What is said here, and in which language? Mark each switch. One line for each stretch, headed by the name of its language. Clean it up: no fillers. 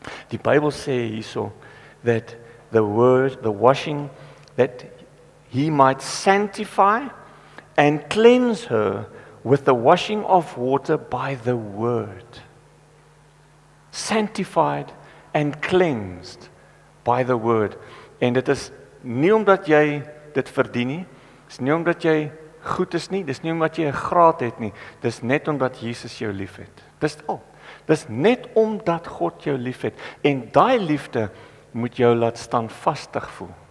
Afrikaans: Die Bybel sê hierso,
English: that the word, the washing, that he might sanctify and cleanse her with the washing of water by the word. Sanctified and cleansed by the word.
Afrikaans: En dit is nie omdat jy dit verdien nie, dis nie omdat jy goed is nie, dis nie omdat jy 'n graad het nie, dis net omdat Jesus jou liefhet. Dis al. Dis net omdat God jou liefhet, en daai liefde moet jou laat standvastig voel.